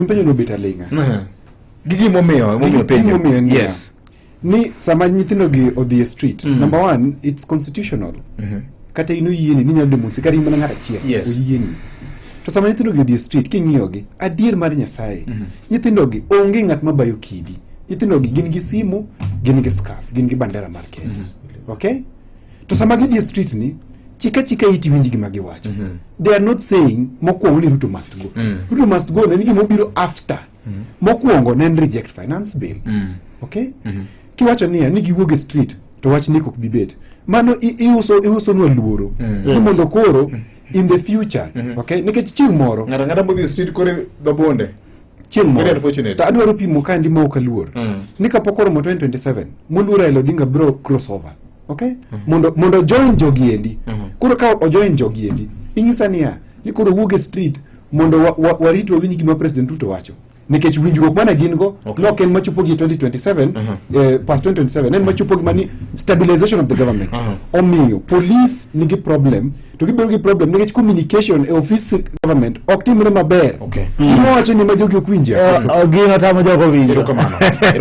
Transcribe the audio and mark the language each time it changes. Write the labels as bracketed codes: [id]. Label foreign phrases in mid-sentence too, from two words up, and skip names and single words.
[luo] Penjo no beta linga. Gigi momiyo penjo. Yes. Ni sama nyithindo gi odhi street. [en] Number one, it's constitutional. [luo] Kata ino yieni ni nyalo demonstrate kata imana ng'ata achiel. Oyieni. To sama nyithindo gi odhi street king'iyo gi, adier mar Nyasaye. Nyithindo gi onge ng'at mabayo kidi. Nyithindo gi gin gi simu, gin gi scarf, gin gi bandera mar Kenya. Okay? To sama gidhi street ni, chika iti winji gima giwacho. [en] They are not saying [luo] mokwongo ni [en] Ruto must go. Ruto must go [luo] na nigi mobiro after. Mokwongo ne [en] reject finance bill. [luo] Okay? Kiwacho niya ni giwuok e street to wach ni kok bibet. Mano iuso nwa luoro. Mondo koro [en] in the future, [luo] okay? Nikech chieng' moro ng'ata modhi street kore babonde. Chieng' moro to adwaro pimo kandi ma ok aluor. Ni kapok oromo 2027 moluor Raila Odinga bro crossover. Okay? Mondo join jogiendi. Koro ka o join jogiendi, ing'isa niya ni koro wuok e street mondo warit wawinj gima President Ruto wacho. Nikech winjruok mana gin go no ken machupo gi 2027 past 2027 en machupo gi mani [en] stabilization of the government. [luo] Omiyo police nigi problem to gibedo gi problem nikech communication e [en] office government [luo] ok timre maber. Kimo wacho ni majogi ok winja. Gino tamo jogo winjo.